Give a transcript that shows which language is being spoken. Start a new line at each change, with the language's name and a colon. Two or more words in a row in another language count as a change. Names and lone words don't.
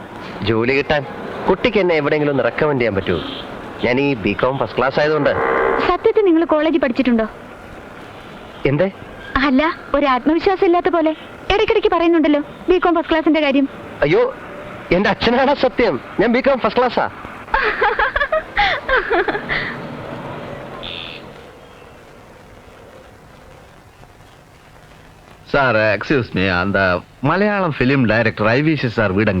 Malayalam: ജോലി കിട്ടാൻ കുട്ടിക്ക് എന്നെ എവിടെയെങ്കിലും ഒന്ന് റെക്കമെൻഡ് ചെയ്യാൻ പറ്റുമോ? ഞാൻ ഈ
English: BCom first class
Malayalam: ആയതുകൊണ്ട്. സത്യത്തിൽ നിങ്ങൾ കോളേജിൽ പഠിച്ചിട്ടുണ്ടോ? എന്തേ? അല്ല, ഒരു ആത്മവിശ്വാസം ഇല്ലാത്ത പോലെ ഇടയ്ക്കിടയ്ക്ക് പറയുന്നുണ്ടല്ലോ
English: BCom first classinte
Malayalam: കാര്യം. അയ്യോ, എന്റെ അച്ഛനാണ് സത്യം. ഞാൻ
English: BCom first classa.
Tamil: சார்
English: excuse me,
Tamil: அந்த மலையாளம்
English: film director
Tamil: ஐவிசி சார் வீடங்க?